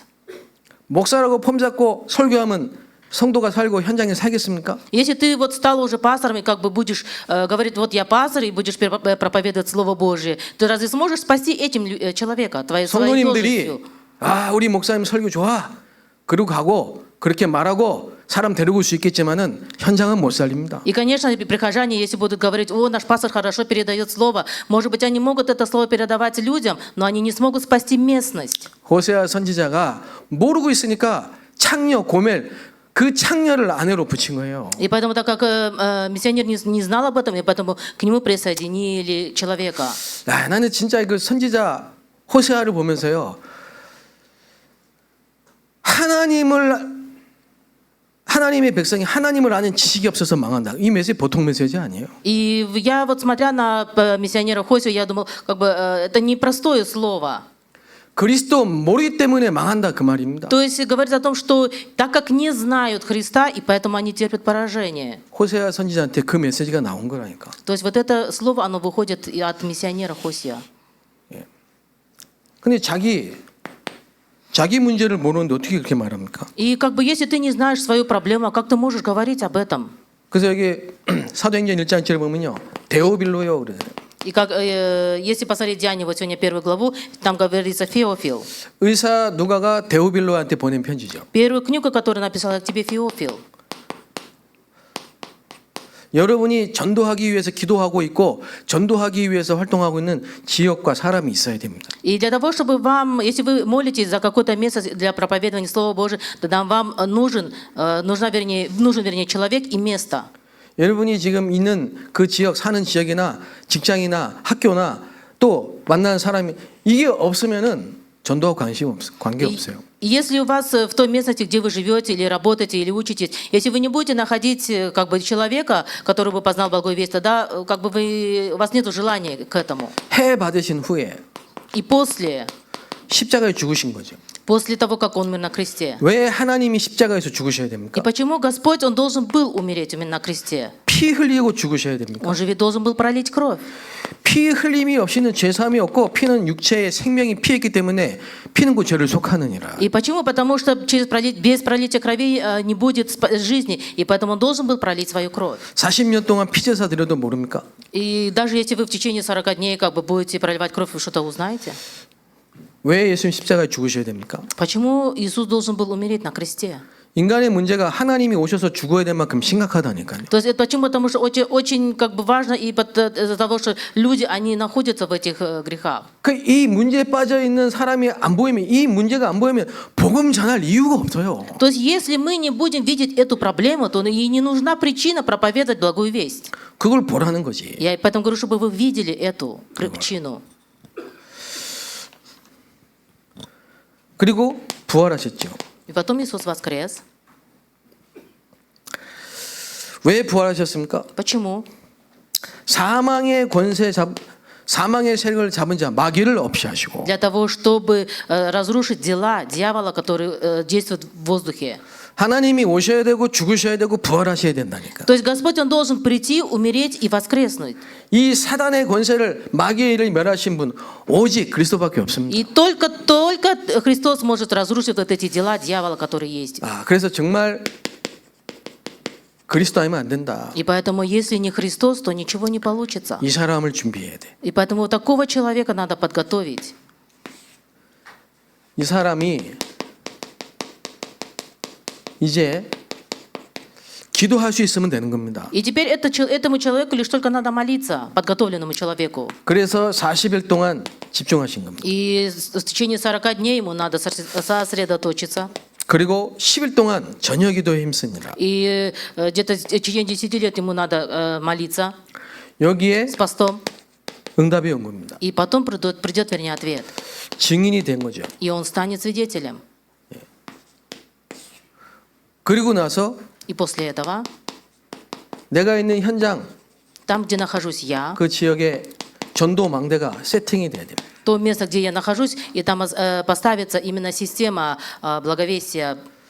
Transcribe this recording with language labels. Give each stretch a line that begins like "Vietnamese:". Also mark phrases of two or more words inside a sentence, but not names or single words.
Korean: 목사라고 폼 잡고 설교하면 성도가 살고 현장에 살겠습니까?
Russian: Если ты вот стал уже пастором и как бы будешь говорить, вот я пастор, и будешь проповедовать Слово Божие, ты разве сможешь спасти этим человека, своей
Korean: 성도님들이
Russian: должностью?
Korean: 아 우리 목사님 설교 좋아 그러고 가고 그렇게 말하고 사람 데리고 올 수 있겠지만은 현장은 못 살립니다.
Russian: И, конечно, прихожане, если будут говорить, о, наш пастор хорошо передает слово, может быть, они могут это слово передавать людям, но они не смогут спасти местность.
Korean: 호세아 선지자가 모르고 있으니까 창녀 고멜 그 창녀를 아내로 붙인 거예요.
Russian: И поэтому, так как миссионер не знал об этом, и поэтому к нему присоединили человека.
Korean: 아, 나는 진짜 그 선지자 호세아를 보면서요. 하나님의 백성이 하나님을 아는 지식이 없어서 망한다. 이 메시지 보통 메시지 아니에요.
Russian: И я вот смотря на миссионера Хосию, я думал, как бы это непростое слово.
Korean: 그리스도 모르기 때문에 망한다 그 말입니다.
Russian: То есть говорит о том, что так как не знают Христа, и поэтому они терпят поражение.
Korean: 호세아 선지자한테 그 메시지가 나온 거라니까.
Russian: То есть вот это слово, оно выходит и от миссионера Хосия.
Korean: 근데 자기 문제를 모르는데 어떻게 그렇게 말합니까?
Russian: И как бы если ты не знаешь свою проблему, как ты можешь говорить об этом?
Korean: 그래서 여기 사도행전 1장 7절 보면요. 데오빌로요 그래요.
Russian: И как, если посмотреть Деяния, вот сегодня первую главу, там говорится Феофил.
Korean: 의사 누가가 데오빌로한테 보낸 편지죠.
Russian: Первую книгу, которую написала к тебе Феофил.
Korean: 여러분이 전도하기 위해서 기도하고 있고 전도하기 위해서 활동하고 있는 지역과 사람이 있어야 됩니다.
Russian: И для того, чтобы вам, если вы молитесь за какое-то место для проповедования Слова Божия, тогда вам нужен человек и место.
Korean: 여러분이 지금 있는 그 지역 사는 지역이나 직장이나 학교나 또 만나는 사람이 이게 없으면은 전도하고 관계 없어요.
Russian: И если у вас в той местности, где вы живете или работаете или учитесь, если вы не будете находить как бы человека, который бы познал благую весть, тогда как бы у вас нет желания к этому.
Korean: 해 받으신 후에
Russian: И после
Korean: 십자가에 죽으신 거죠.
Russian: После того, как он умер на кресте.
Korean: 왜 하나님이 십자가에서 죽으셔야
Russian: И
Korean: 됩니까?
Russian: почему Господь, Он должен был умереть именно на кресте?
Korean: 피 흘리고 죽으셔야 됩니까?
Russian: Он же ведь должен был пролить кровь.
Korean: 피 흘림이 없이는 죄사함이 없고 피는 육체의 생명이 피했기 때문에 피는 그 죄를 속하느니라.
Russian: И почему? Потому что без пролития крови не будет жизни, и поэтому Он должен был пролить свою кровь.
Korean: 40년 동안 피제사 드려도 모릅니까?
Russian: И даже если вы в течение 40 дней как бы будете проливать кровь, вы что-то узнаете?
Korean: 왜 예수님 십자가에 죽으셔야 됩니까?
Russian: Почему Иисус должен был умереть на кресте?
Korean: 인간의 문제가 하나님이 오셔서 죽어야 될 만큼 심각하다니까요.
Russian: То есть это почему? Потому что очень как бы важно и из-за того, что люди, они находятся в этих грехах.
Korean: 이 문제에 빠져 있는 사람이 안 보이면 이 문제가 안 보이면 복음 전할 이유가 없어요.
Russian: То есть если мы не будем видеть эту проблему, то ей не нужна причина проповедовать благую весть.
Korean: 그걸 보라는 거지.
Russian: Я поэтому говорю, чтобы вы видели эту причину.
Korean: 그리고 부활하셨죠.
Russian: И потом Иисус воскрес.
Korean: 왜 부활하셨습니까?
Russian: Почему?
Korean: 사망의 세력을 잡은 자 마귀를 없이 하시고
Russian: Для того, чтобы разрушить дела дьявола, который действует в воздухе.
Korean: 하나님이 오셔야 되고 죽으셔야 되고 부활하셔야 된다니까.
Russian: То есть Господь, Он должен прийти, умереть и воскреснуть.
Korean: 이 사단의 권세를 마귀의 일을 멸하신 분 오직 그리스도밖에 없습니다.
Russian: И только Христос может разрушить вот эти дела дьявола, которые есть.
Korean: 그래서 정말 그리스도 아니면 안 된다.
Russian: И поэтому, если не Христос, то ничего не получится.
Korean: 이 사람을 준비해야 돼.
Russian: И поэтому вот такого человека надо подготовить.
Korean: 이 사람이 이제 기도할 수 있으면 되는 겁니다.
Russian: И теперь этому человеку лишь только надо молиться, подготовленному человеку.
Korean: 그래서 40일 동안 집중하신 겁니다.
Russian: И в течение 40 дней ему надо сосредоточиться.
Korean: 그리고 10일 동안 저녁 기도에 힘씁니다.
Russian: И где-то в течение 10 лет ему надо молиться
Korean: 여기에
Russian: с постом.
Korean: 응답이 온 겁니다.
Russian: И потом придет, вернее, ответ.
Korean: 증인이 된 거죠.
Russian: И он станет свидетелем.
Korean: 그리고 나서
Russian: И после этого,
Korean: 내가 있는 현장,
Russian: там, где нахожусь я,
Korean: 그 지역에 전도 망대가 세팅이 돼야 됩니다.
Russian: то место, где я нахожусь, и там поставится именно система благовестия.